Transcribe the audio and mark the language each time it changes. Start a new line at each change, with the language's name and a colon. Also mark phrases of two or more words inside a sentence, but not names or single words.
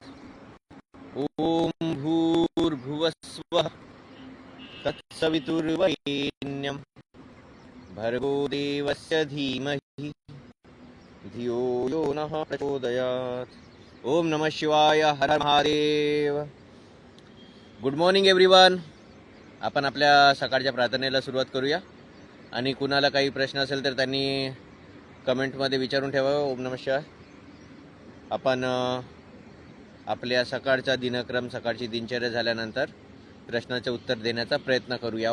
Sanskrit: ओम भूर्भुवस्वः तत्सवितुर्वरेण्यं भर्गो देवस्य धीमहि धियो यो नः प्रचोदयात्. ओम नमः शिवाय. हर हर महादेव.
English: Good morning everyone.
Marathi: आपण आपल्या सकाळच्या प्रार्थनेला सुरुवात करूया. आणि कुणाला काही प्रश्न असेल तर त्यांनी कमेंटमध्ये विचारून ठेवा.
Sanskrit: ओम नमः शिवाय.
Marathi: आपण आपल्या सकाळचा दिनक्रम, सकाळची दिनचर्या झाल्यानंतर प्रश्नाचे उत्तर देण्याचा प्रयत्न करूया.